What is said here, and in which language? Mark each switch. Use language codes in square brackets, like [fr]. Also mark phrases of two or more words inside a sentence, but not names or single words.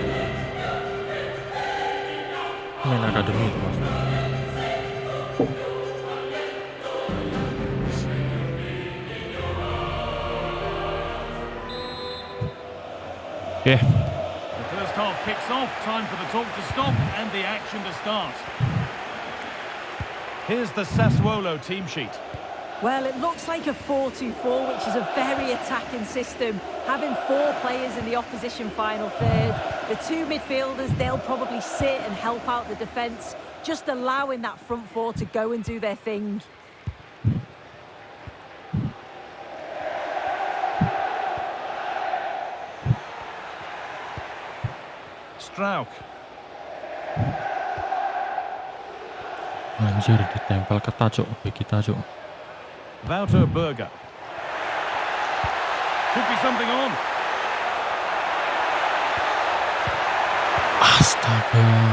[id] Main akademi itu, Mas. Oke. [en] The first half kicks off, time for the talk to stop and the action to start. Here's the Sassuolo team sheet. Well, it looks like a 4-2-4, which is a very attacking system, having 4 players in the opposition final third. The 2 midfielders, they'll probably sit and help out the defence, just allowing that front 4 to go and do their thing. Strauk. [id] Anjir, ditempel ketat, Cuk. Kita, Cuk. [en] Wouter Berger. Could be something on. [id] Astaga.